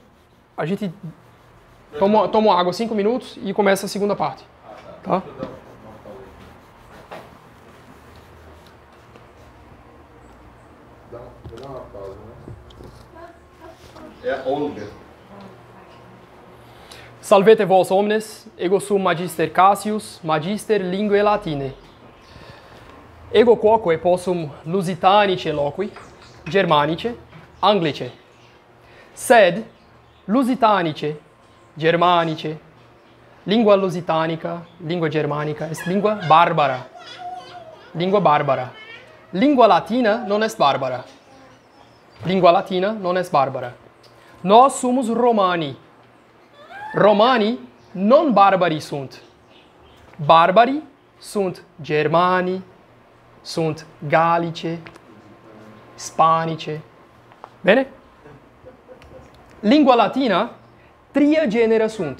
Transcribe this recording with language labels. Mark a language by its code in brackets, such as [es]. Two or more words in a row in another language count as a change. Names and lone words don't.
[pt] A gente toma água 5 minutos e começa a segunda parte. Tá? Dá uma pausa, né? É a Olga. [la] Salvete vos omnes, ego sum magister Cassius, magister linguae latine. Ego quoque possum lusitanice loqui, germanice, anglice. Sed lusitanice, germanice, lingua lusitanica, lingua germanica, est lingua barbara. Lingua barbara. Lingua latina non est barbara. Lingua latina non est barbara. [pt] Nós somos romani. [la] Romani non barbari sunt. Barbari sunt germani, sunt gallice, hispanice. Bene? Lingua latina, tria genera sunt.